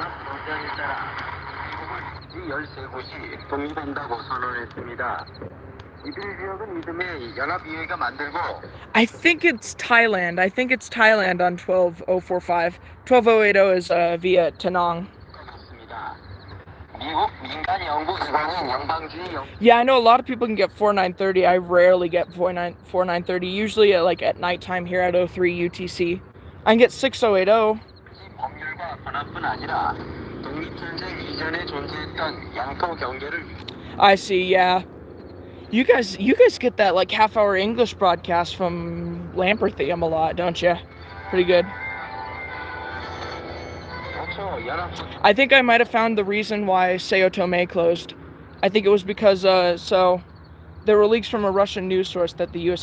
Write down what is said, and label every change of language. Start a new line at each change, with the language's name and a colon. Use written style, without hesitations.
Korean: 이 13곳이 독립한다고 선언했습니다. 이들 지역은 이듬해 연합의회가 만들고
English: I think it's Thailand. I think it's Thailand on 12045. 12080 is via Tanong.
Korean: 미국 민간 연구기관인 연방주의
English: Yeah, I know a lot of people can get 4930. I rarely get 4930. Usually at nighttime here at 03 UTC. I can get 6080.
Korean: 법률과 변화뿐 아니라 독립전쟁 이전에 존재했던 양토 경계를
English: I see, yeah. You guys get that half-hour English broadcast from Lamperthium a lot, don't you? Pretty good. I think I might have found the reason why Sao Tome closed. I think it was because so there were leaks from a Russian news source that the U.S.